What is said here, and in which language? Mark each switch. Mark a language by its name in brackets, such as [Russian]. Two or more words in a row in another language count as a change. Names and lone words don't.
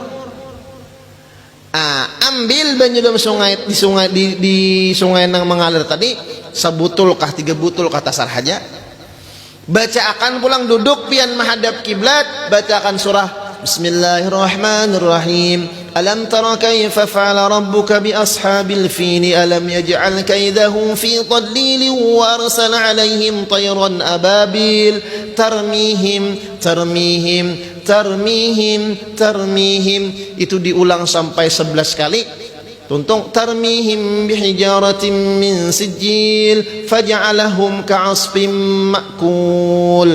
[Banjar] Ambil banyu dalam sungai di sungai nang mengalir tadi, sebutul kah 3 butul kata sar haja. Baca akan pulang duduk pian menghadap kiblat, baca akan surah Bismillahirrahmanirrahim. [Arabic] ألم تر كيف فعل ربك بأصحاب الفيل ألم يجعل كيدهم في تضليل وأرسل عليهم طيرا أبابيل ترميهم. [Banjar] Itu diulang sampai 11 kali. Tuntung [Arabic] ترميهم بحجارة من سجيل فجعلهم كعصف مأكول.